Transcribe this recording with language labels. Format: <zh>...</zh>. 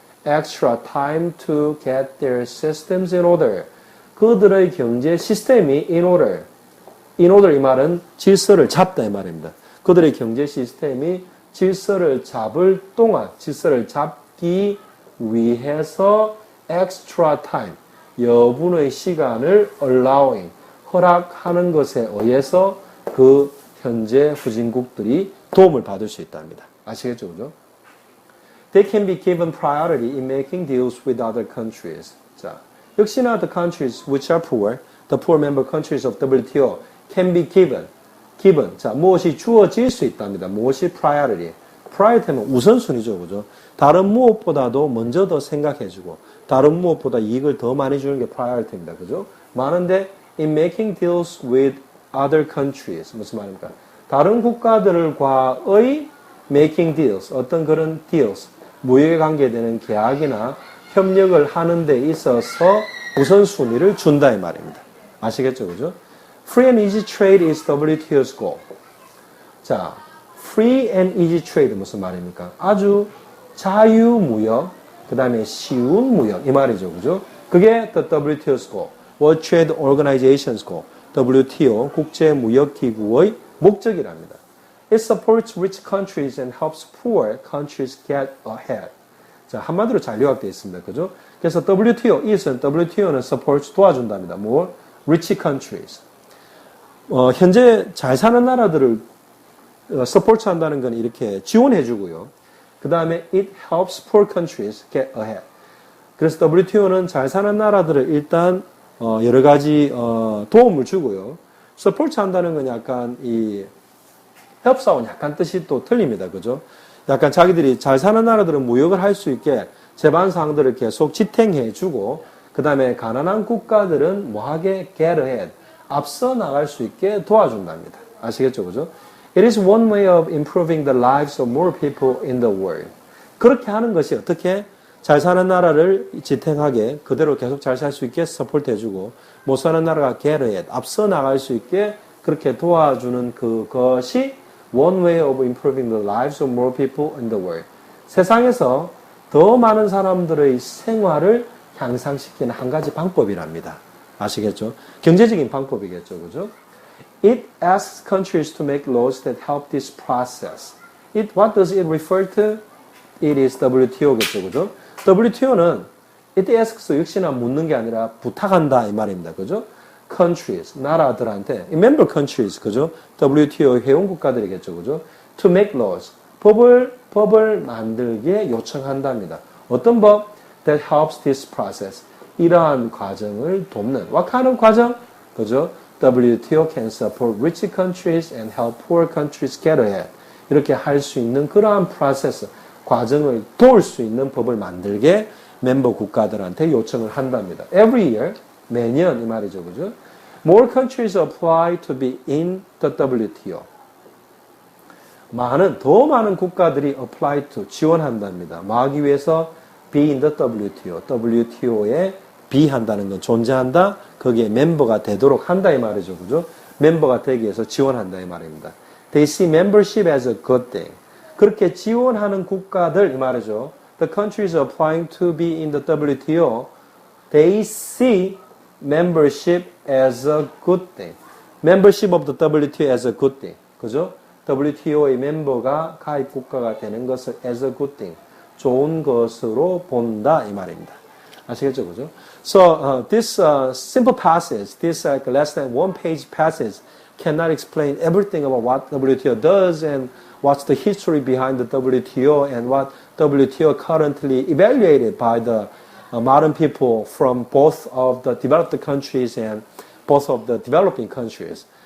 <en>Extra time to get their systems in order.</en> <ko>그들의 경제 시스템이</ko> <en>in order. in order</en> <ko>이 말은 질서를 잡다 이 말입니다. 그들의 경제 시스템이 질서를 잡을 동안, 질서를 잡기 위해서</ko> <en>extra time,</en> <ko>여분의 시간을</ko> <en>allowing,</en> <ko>허락하는 것에 의해서 그 현재 후진국들이 도움을 받을 수 있답니다. 아시겠죠? 그죠?</ko> <en>They can be given priority in making deals with other countries.</en> <ko>자, 역시나</ko> <en>the countries which are poor, the poor member countries of WTO can be given.</en> <ko>자, 무엇이 주어질 수 있답니다. 무엇이 priority. priority는 우선순위죠. 그죠? 다른 무엇보다도 먼저 더 생각해주고, 다른 무엇보다 이익을 더 많이 주는 게 priority입니다. 그죠? 많은데,</ko> <en>in making deals with other countries.</en> <ko>무슨 말입니까? 다른 국가들과의</ko> <en>making deals.</en> <ko>어떤 그런 deals. 무역에 관계되는 계약이나 협력을 하는 데 있어서 우선순위를 준다 이 말입니다. 아시겠죠? 그죠?</ko> <en>Free and easy trade is WTO's goal.</en> <ko>자,</ko> <en>free and easy trade</en> <ko>무슨 말입니까? 아주 자유무역, 그 다음에 쉬운 무역 이 말이죠. 그죠? 그게</ko> <en>the WTO's goal. World Trade Organization's goal.</en> <ko>WTO 국제무역기구의 목적이랍니다.</ko> <en>It supports rich countries and helps poor countries get ahead.</en> <ko>자, 한마디로 잘 요약되어 있습니다. 그죠? 그래서 WTO는</ko> <en>supports</en> <ko>도와준답니다.</ko> <en>More rich countries.</en> <ko>현재 잘 사는 나라들을 support 한다는 건 이렇게 지원해 주고요. 그 다음에</ko> <en>it helps poor countries get ahead.</en> <ko>그래서 WTO는 잘 사는 나라들을 일단 여러 가지 도움을 주고요. support 한다는 건 약간 이 helps하고는 약간 뜻이 또 틀립니다. 그죠? 약간 자기들이 잘 사는 나라들은 무역을 할 수 있게 제반사항들을 계속 지탱해 주고 그 다음에 가난한 국가들은 뭐하게</ko> <en>get ahead.</en> <ko>앞서 나갈 수 있게 도와준답니다. 아시겠죠? 그죠?</ko> <en>It is one way of improving the lives of more people in the world.</en> <ko>그렇게 하는 것이 어떻게 잘 사는 나라를 지탱하게 그대로 계속 잘 살 수 있게 서포트 해주고 못 사는 나라가</ko> <en>get ahead.</en> <ko>앞서 나갈 수 있게 그렇게 도와주는 그것이</ko> <en>one way of improving the lives of more people in the world.</en> <ko>세상에서 더 많은 사람들의 생활을 향상시키는 한 가지 방법이랍니다. 아시겠죠? 경제적인 방법이겠죠. 그죠?</ko> <en>It asks countries to make laws that help this process. What does it refer to? It is WTO겠죠.</en> <ko>그죠? WTO는</ko> <en>it asks</en> <ko>역시나 묻는 게 아니라 부탁한다 이 말입니다. 그죠? countries, 나라들한테,</ko> <en>member countries,</en> <ko>그죠? WTO 회원 국가들이겠죠. 그죠?</ko> <en>to make laws,</en> <ko>법을 만들게 요청한답니다. 어떤 법?</ko> <en>that helps this process.</en> <ko>이러한 과정을 돕는.</ko> <en>What kind of</en> <ko>과정? 그죠?</ko> <en>WTO can support rich countries and help poor countries get ahead.</en> <ko>이렇게 할 수 있는 그러한 프로세스, 과정을 도울 수 있는 법을 만들게 멤버 국가들한테 요청을 한답니다.</ko> <en>Every year,</en> <ko>매년 이 말이죠. 그죠?</ko> <en>More countries apply to be in the WTO.</en> <ko>더 많은 국가들이</ko> <en>apply to,</en> <ko>지원한답니다. 하기 위해서</ko> <en>be in the WTO.</en> <ko>WTO에 be 한다는 건 존재한다. 거기에 멤버가 되도록 한다 이 말이죠. 그죠? 멤버가 되기 위해서 지원한다 이 말입니다.</ko> <en>They see membership as a good thing.</en> <ko>그렇게 지원하는 국가들 이 말이죠.</ko> <en>The countries applying to be in the WTO, they see membership as a good thing. Membership of the WTO as a good thing.</en> <ko>그죠? WTO의 멤버가 가입 국가가 되는 것을</ko> <en>as a good thing.</en> <ko>좋은 것으로 본다 이 말입니다. 아시겠죠? 그죠?</ko> <en>So this simple passage, this less than one page passage cannot explain everything about what WTO does and what's the history behind the WTO and what WTO currently evaluated by the modern people from both of the developed countries and both of the developing countries.</en>